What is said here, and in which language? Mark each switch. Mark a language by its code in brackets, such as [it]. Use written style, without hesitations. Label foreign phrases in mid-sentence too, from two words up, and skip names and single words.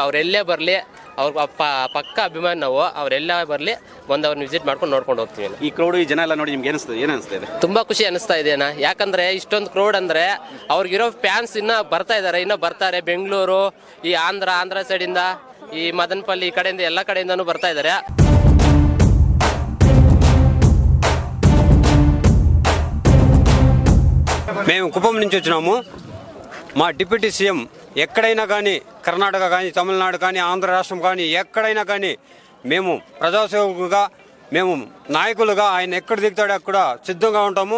[kn] ಅವರೆಲ್ಲೇ ಬರಲಿ ಅವ್ರ ಪಕ್ಕ ಅಭಿಮಾನ ನಾವು, ಅವರೆಲ್ಲ ಬರಲಿ ಬಂದು ಅವ್ರನ್ನ ವಿಸಿಟ್ ಮಾಡ್ಕೊಂಡು ನೋಡ್ಕೊಂಡು ಹೋಗ್ತೀವಿ. ಈ ಕ್ರೌಡ್, ಈ ಜನ ಎಲ್ಲ ನೋಡಿ ನಿಮ್ಗೆ ಏನು ಅನಿಸ್ತಾ ಇದೆ? ತುಂಬ ಖುಷಿ ಅನಿಸ್ತಾ ಇದೆಯಣ್ಣ. ಯಾಕಂದರೆ ಇಷ್ಟೊಂದು ಕ್ರೌಡ್ ಅಂದರೆ ಅವ್ರಿಗಿರೋ ಫ್ಯಾನ್ಸ್ ಇನ್ನೂ ಬರ್ತಾ ಇದ್ದಾರೆ, ಇನ್ನೂ ಬರ್ತಾರೆ. ಬೆಂಗಳೂರು, ಈ ಆಂಧ್ರ ಸೈಡಿಂದ, ಈ ಮದನಪಲ್ಲಿ ಈ ಕಡೆಯಿಂದ ಎಲ್ಲ ಕಡೆಯಿಂದನೂ ಬರ್ತಾ ಇದ್ದಾರೆ. [te] మేము కుప్పం నుంచి వచ్చినాము. మా డిప్యూటీ సీఎం ఎక్కడైనా కానీ, కర్ణాటక కానీ, తమిళనాడు కానీ, ఆంధ్ర రాష్ట్రం కానీ, ఎక్కడైనా కానీ మేము ప్రజాసేవకులుగా, మేము నాయకులుగా ఆయన ఎక్కడ దిగుతాడో అక్కడ సిద్ధంగా ఉంటాము.